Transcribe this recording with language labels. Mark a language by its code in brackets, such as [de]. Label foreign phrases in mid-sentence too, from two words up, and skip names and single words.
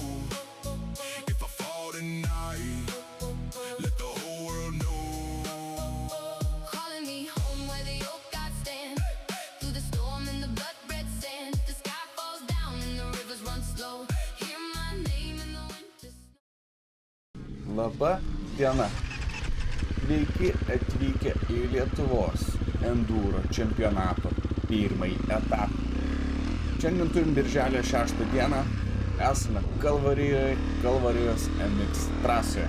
[en] If I fall tonight, let the whole world know. Calling me home where the old gods stand. Through the storm and the blood red sand, the sky falls down and the rivers run slow. Hear my name in the winter snow. [lt] Labą dieną. Sveiki atvykę į Lietuvos enduro čempionato pirmąjį etapą. Šiandien turim birželio 6 dieną. Esame Kalvarijos MX trasoje.